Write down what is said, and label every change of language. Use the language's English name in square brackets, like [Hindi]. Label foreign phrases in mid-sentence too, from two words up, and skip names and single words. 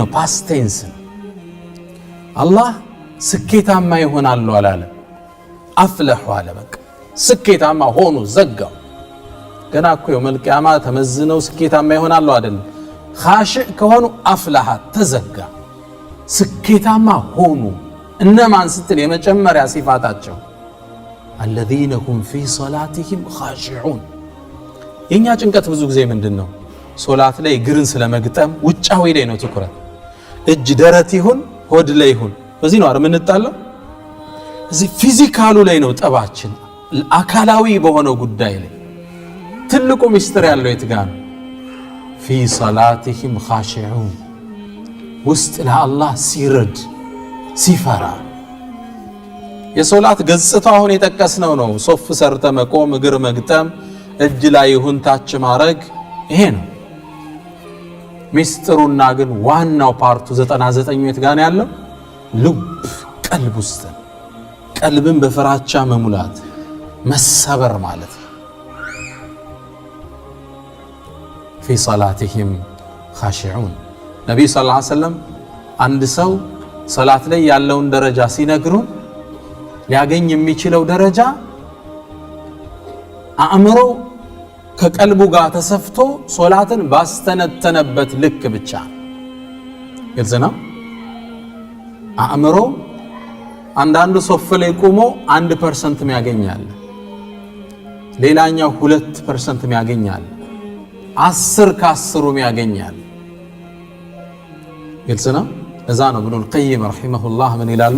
[English] past tense [Amharic] ነው። አላህ ስኬታማ ይሆናሉ አላለም፣ አፍለሑ አለ። በቃ ስኬታማ ሆኑ፣ ዘጋው። ገና እኮ [Arabic] يوم القيامة [Amharic] ተመዝነው ስኬታማ ይሆናሉ አይደለም። ኻሺዕ ከሆኑ አፍለሐ ተዘጋ፣ ስኬታማ ሆኑ። እነማን ስትል የመጨመሪያ ሲፋታቸው [Arabic] الذين هم في صلاتهم خاشعون። [Amharic] የኛ ጭንቀት ብዙ ጊዜ ምንድነው? ሶላት ላይ እግርን ስለመግጠም ውጫዊ ላይ ነው ትኩረት። እጅ ደረት ይሁን ሆድ ላይ ይሁን በዚህ ነው አይደል የምንጣለው? እዚህ ፊዚካሉ ላይ ነው ጠባችን፣ አካላዊ በሆነው ጉዳይ ላይ። ትልቁ ሚስጥር ያለው የት ጋር ነው? [Arabic] في صلاتهم خاشعون። [Amharic] ውስጥ ለአላህ ሲረድ ሲፈራ። የሶላት ገጽታው አሁን የጠቀስነው ነው። ሶፍ ሰርተ መቆም፣ እግር መግጠም፣ እጅ ላይ ይሁን ታች ማረግ፣ ይሄ ነው ሚስጥሩና። ግን ዋናው ፓርቱ 99 የት ጋር ያለው? ልብ ቀልብ ውስጥ። ቀልብን በፍራቻ መሙላት መሰበር ማለት ነው። [Arabic] في صلاتهم خاشعون። [Amharic] ነብዩ [Arabic] صلى الله عليه وسلم [Amharic] አንድ ሰው ሶላት ላይ ያለውን ደረጃ ሲነግሩን ሊያገኝ የሚችለው ደረጃ አእምሮ ከቀልቡ ጋር ተሰፍቶ ሶላትን ባስተነተነበት ልክ ብቻ። ግልጽ ነው። አእምሮ አንዳንዱ ሶፍ ላይ ቆሞ 1% የሚያገኛል፣ ሌላኛው 2% የሚያገኛል፣ 10 ከ10 የሚያገኛል። ግልጽ ነው። እዛ ነው ኢብኑል ቀይም ረሂመሁላህ ምን ይላሉ?